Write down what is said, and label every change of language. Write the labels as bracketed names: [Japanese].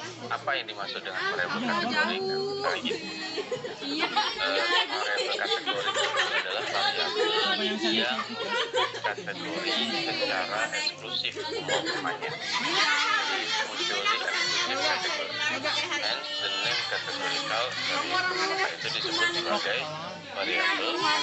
[Indonesian] Apa yang dimaksud dengan variabel kategori? Kali ini variabel kategori itu adalah variabel yang kategori secara eksklusif umpamanya. [English] Mutually exclusive category. Hence the name categorical variable [Indonesian] itu disebut sebagai variabel.